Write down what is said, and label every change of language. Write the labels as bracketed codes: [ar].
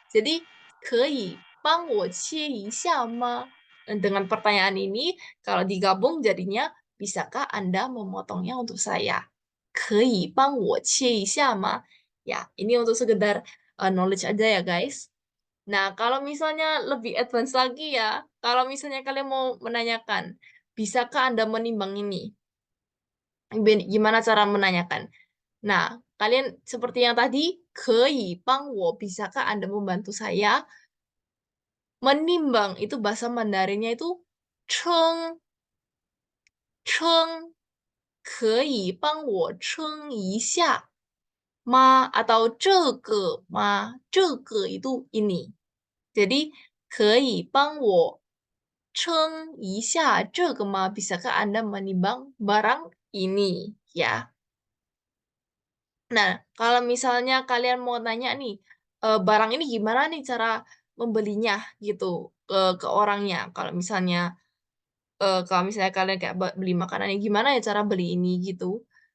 [id] Jadi [zh] 可以帮我切一下吗? [id] Dengan pertanyaan ini kalau digabung jadinya bisakah Anda memotongnya untuk saya? [zh] 可以帮我切一下吗? [id] Ya, ini untuk sekedar knowledge aja ya guys. Nah, kalau misalnya lebih advance lagi ya, kalau misalnya kalian mau menanyakan, bisakah Anda menimbang ini? Gimana cara menanyakan? Nah, kalian seperti yang tadi, [zh] 可以帮我, [id] bisakah Anda membantu saya? Menimbang, itu bahasa Mandarinnya itu [zh] 称,称,可以帮我称一下吗? [id] Atau [zh] 这个吗?这个 [id] itu ini. Jadi, [zh] 可以帮我称一下这个吗? [id] Bisakah Anda menimbang barang ini? Ya. Nah, kalau misalnya kalian mau tanya nih, barang ini gimana nih cara membelinya gitu ke orangnya. Kalau misalnya kalian kayak beli makanan, gimana ya cara beli ini gitu.